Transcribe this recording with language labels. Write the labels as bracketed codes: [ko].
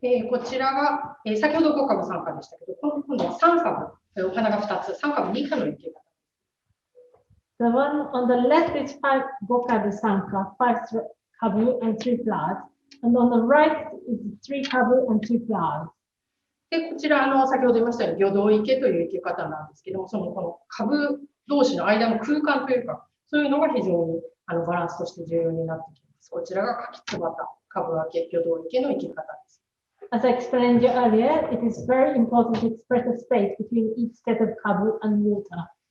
[ja] こちらが、先ほど5株3株でしたけど、今度は3株、お花が2つ、3株2花の生け方。 [en] The one on the left is 5 kabu sanka, 5 kabu and 3 flowers. And on the right is 3 kabu and 2 flowers. [ja] で、こちら、先ほど言いましたように、魚道池という生け方なんですけども、この株同士の間の空間というか、そういうのが非常にバランスとして重要になってきます。こちらがかきつばた、株分け、魚道池の生け方です。 [en] As I explained earlier, it is very important to express a space between each set of kabu and water.